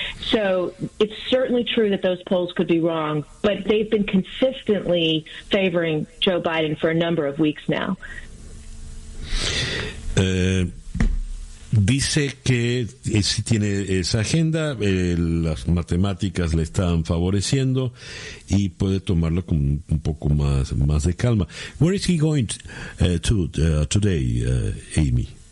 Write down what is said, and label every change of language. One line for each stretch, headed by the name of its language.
English: So it's certainly true that those polls could be wrong, but they've been consistently favoring Joe Biden for a number of weeks now.
Spanish: Dice que si tiene esa agenda, las matemáticas le están favoreciendo y puede tomarlo con un poco más de calma.
English: Where is he going today, Amy?